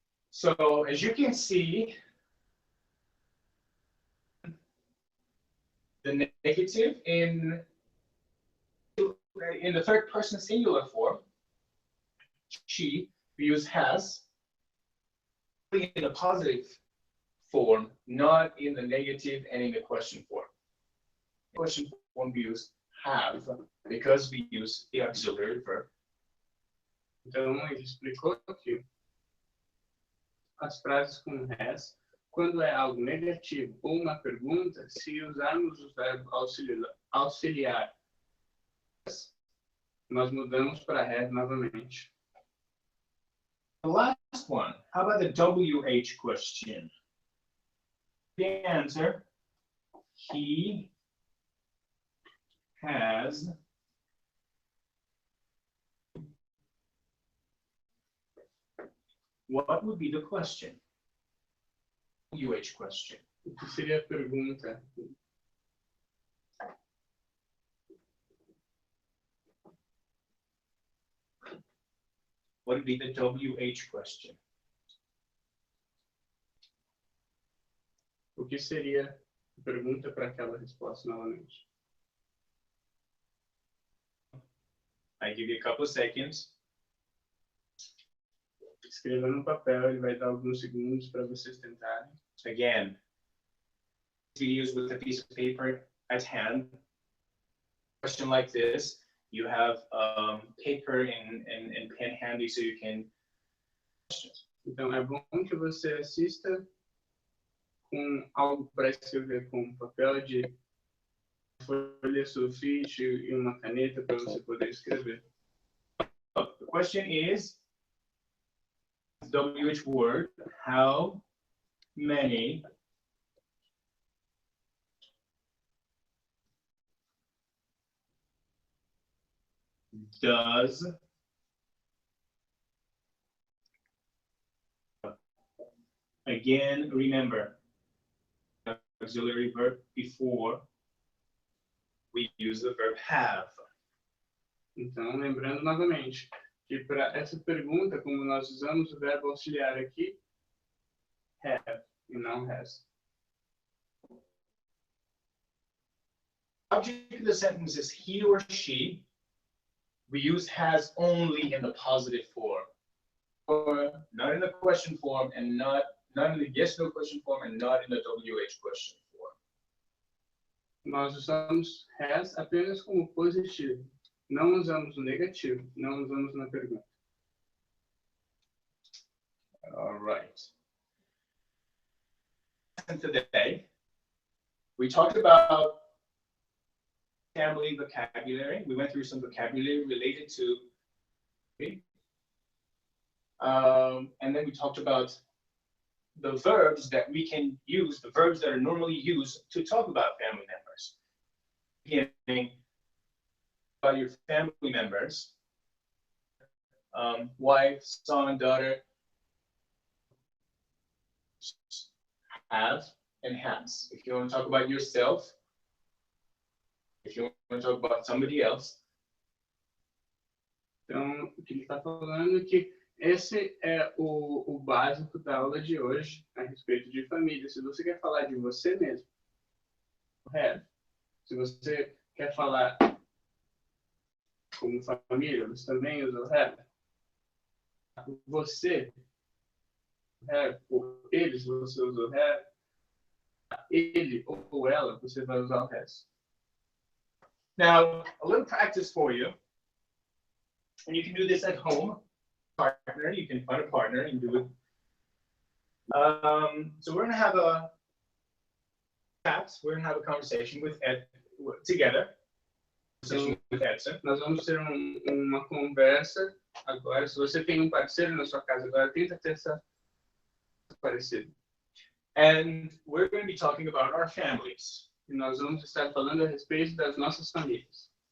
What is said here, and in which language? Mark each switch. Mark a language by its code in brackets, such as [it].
[en] So as you can see, the negative in the third person singular form, she, we use has, in the positive form, not in the negative and in the question form. Question form we use have because we use the auxiliary verb. [pt] Então, ele explicou que as frases com has, quando é algo negativo ou uma pergunta, se usarmos o verbo auxiliar, nós mudamos para have novamente. [en] The last one, how about the WH question? The answer, he has what would be the question? WH question. [pt] O que seria a pergunta? [en] What would be the WH question? [pt] O que seria a pergunta para aquela resposta novamente? [en] I give you a couple of seconds. [pt] Escreva no papel, ele vai dar alguns segundos para vocês tentarem. [en] Again, videos with a piece of paper at hand. Question like this, you have paper and pen handy so you can. [pt] Então, é bom que você assista com algo para escrever, com papel de folha sulfite e uma caneta para você poder escrever. [en] The question is, WH word, how many does again remember the auxiliary verb before we use the verb have. [pt] Então, lembrando novamente que para essa pergunta, como nós usamos o verbo auxiliar aqui, have e não has. [en] Object of the sentence is he or she. We use has only in the positive form, or not in the question form, and not in the yes/no question form, and not in the WH question form. [pt] Nós usamos has apenas como positivo. Não usamos o negativo, não usamos na pergunta. [en] All right. And today, we talked about family vocabulary. We went through some vocabulary related to, and then we talked about the verbs that we can use, the verbs that are normally used to talk about family members. Beginning about your family members, wife, son, daughter, have, and has. If you want to talk about yourself, if you want to talk about somebody else. [pt] Então, o que ele está falando é que esse é o básico da aula de hoje a respeito de família. Se você quer falar de você mesmo, have. Se você quer falar como família, você também usa o have. Você, have, ou eles, você usa o have. Ele ou ela, você vai usar o has. [en] Now, a little practice for you. And you can do this at home. Partner, you can find a partner and do it. So we're going to have a chat. We're going to have a conversation with Ed together. [pt] Então, [en] With Edson. [pt] nós vamos ter uma conversa agora. Se você tem parceiro na sua casa agora, tenta ter essa parecido. [en] And we're going to be talking about our families. [pt] E nós vamos estar falando a respeito das nossas famílias.